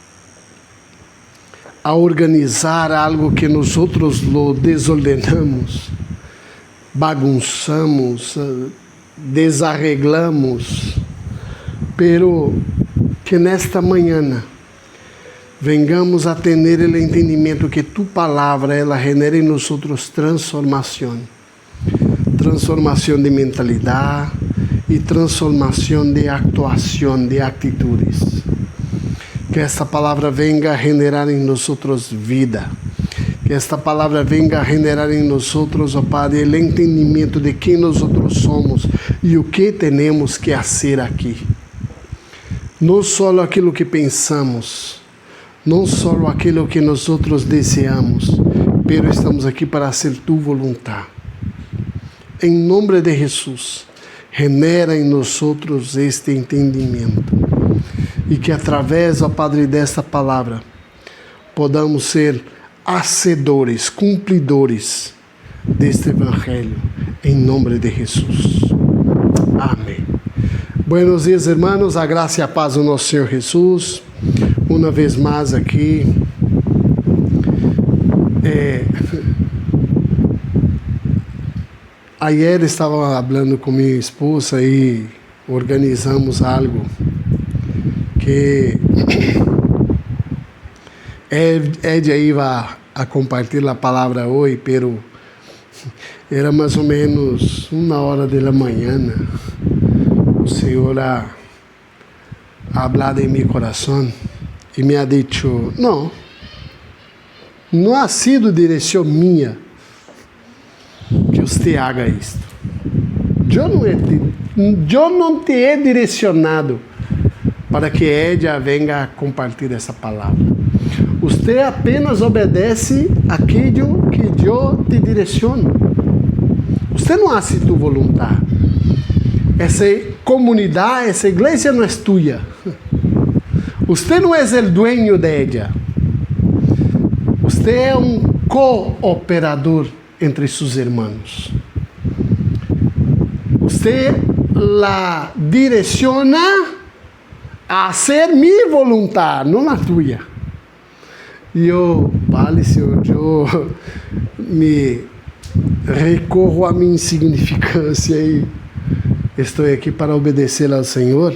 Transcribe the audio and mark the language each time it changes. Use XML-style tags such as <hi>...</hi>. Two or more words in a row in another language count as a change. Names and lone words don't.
<pt>a organizar algo que nós</pt> <es>lo desordenamos,</es> <pt>bagunçamos,</pt> <es>desarreglamos, pero</es> <pt>que nesta manhã vengamos a ter o entendimento que tu palavra ela genera em nós transformação de mentalidade e transformação de actuação, de atitudes. Que esta palavra</pt> <es>venga a generar</es> <pt>em nós vida. Que esta palavra</pt> <es>venga a generar</es> <pt>em nós, ó Padre, o entendimento de quem nós somos e o que temos que fazer aqui. Não só aquilo que pensamos, não só aquilo que nós desejamos, pero estamos aqui para fazer tu vontade. Em nome de Jesus, genera em nós este entendimento e que através, ó Padre, desta palavra</pt> <es>podamos ser hacedores,</es> <pt>cumpridores deste Evangelho, em nome de Jesus. Amém.</pt> <es>Buenos dias,</es> <pt>irmãos, a graça e a paz do nosso Senhor Jesus, uma vez mais aqui. Ayer estava falando com minha esposa e organizamos algo que</pt> <es>ella iba a</es> <pt>compartilhar a palavra hoje, pero era mais ou menos 1h da manhã. O Senhor</pt> <es>ha hablado</es> <pt>em meu coração e</pt> <es>me ha dicho,</es> <pt>não</pt> <es>ha sido</es> <pt>direção minha que você haga isto. Eu não</pt> <es>te he</es> <pt>direcionado para que</pt> <es>ella venga a</es> <pt>compartilhar essa palavra. Você apenas obedece aquilo que eu te direciono. Você não faz tu vontade. Essa comunidade, essa igreja não é tua. Você não é o</pt> <es>dueño de ella.</es> <pt>Você é cooperador entre seus irmãos. Você la direciona a ser minha vontade, não a tua. E vale, Senhor, eu me recorro à minha insignificância e estou aqui para obedecer ao Senhor.</pt>